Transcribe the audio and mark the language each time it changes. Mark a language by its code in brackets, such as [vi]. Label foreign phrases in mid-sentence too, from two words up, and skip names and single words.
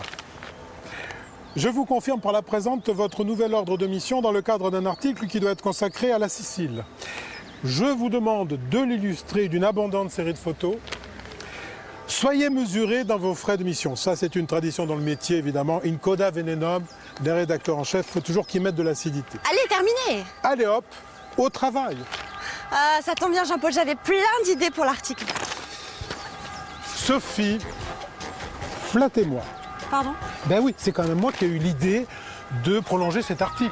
[fr] Je vous confirme par la présente votre nouvel ordre de mission dans le cadre d'un article qui doit être consacré à la Sicile. Je vous demande de l'illustrer d'une abondante série de photos. Soyez mesurés dans vos frais de mission. Ça, c'est une tradition dans le métier, évidemment. [la] In coda venenum, [fr] des rédacteurs en chef, il faut toujours qu'ils mettent de l'acidité. Allez, terminé! Allez hop, au travail. Ah, ça tombe bien, Jean-Paul, j'avais plein d'idées pour l'article. Sophie, flattez-moi. Pardon? Ben oui, c'est quand même moi qui ai eu l'idée de prolonger cet article.